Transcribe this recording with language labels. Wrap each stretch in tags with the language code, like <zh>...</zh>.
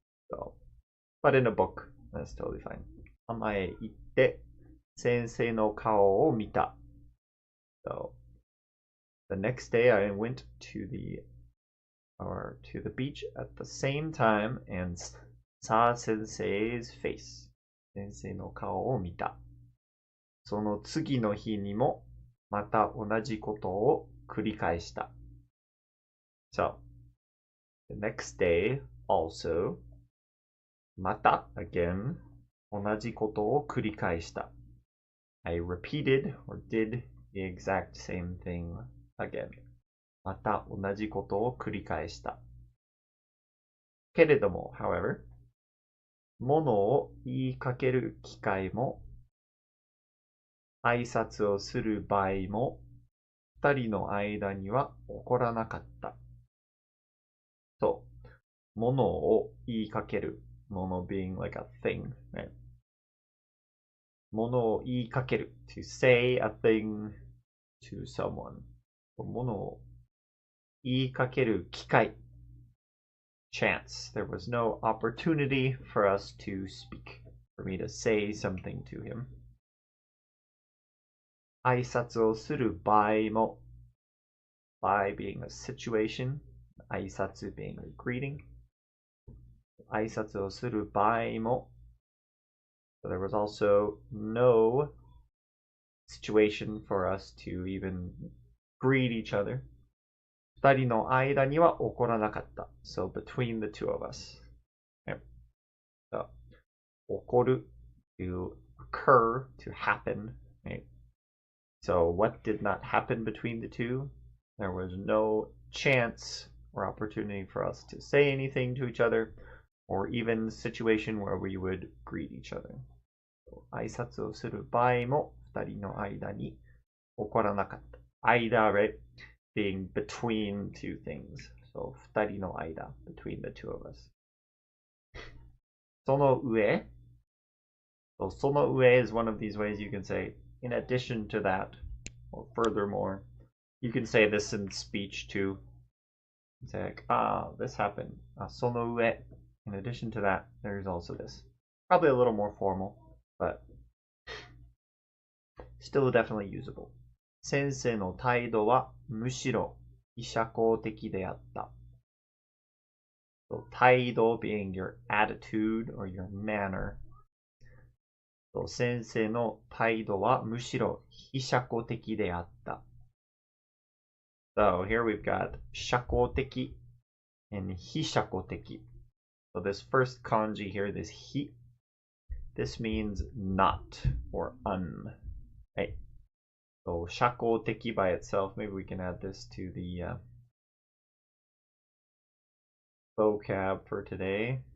<en>So, but in a book, that's totally fine.</en> <ja>Hama e itte sensei no kao o mita.</ja> <en>So, the next day I went to the beach at the same time and saw Sensei's face.</en> <ja>Sensei no kao o mita. その次の日にもまた同じことを繰り返した。</ja> <en>So, the next day also, また again,</en> <ja>同じことを繰り返した。</ja> <en>I repeated or did the exact same thing again.</en> <ja>また同じことを繰り返した。けれども、</ja> <en>however,</en> <ja>ものを言いかける機会も、挨拶をする場合も、二人の間には起こらなかった。そう。ものを言いかける。</ja> <en>もの being like a thing, right?</en> <ja>ものを言いかける。</ja> <en>to say a thing to someone.</en> <ja>ものを言いかける機会。</ja> <en>chance. There was no opportunity for us to speak, for me to say something to him.</en> <ja>挨拶をする場合も</ja> <en>by being a situation, 挨拶 being a greeting.</en> <ja>挨拶をする場合も</ja> <en>so there was also no situation for us to even greet each other.</en> <ja>二人の間には起こらなかった。</ja> <en>So between the two of us. Okay. So, 起こる to occur, to happen. Right? So what did not happen between the two? There was no chance or opportunity for us to say anything to each other, or even situation where we would greet each other.</en> <ja>挨拶をする場合も二人の間に起こらなかった。間、</ja> <en>right? Being between two things. So, 二人の間, between the two of us. その上 So, その上 is one of these ways you can say, in addition to that, or furthermore. You can say this in speech too. You say like, this happened.</en> <ja>その上.</ja> <en>In addition to that, there's also this. Probably a little more formal, but still definitely usable.</en> <ja>先生の態度はむしろ非社交的であった。</ja> <en>So, 態度 being your attitude or your manner.</en> <ja>So, 先生の態度はむしろ非社交的であった。</ja> <en>So here we've got 社交的 and 非社交的. So this first kanji here, this hi, this means not or un. Right? So 社交的 by itself, maybe we can add this to the vocab for today.</en>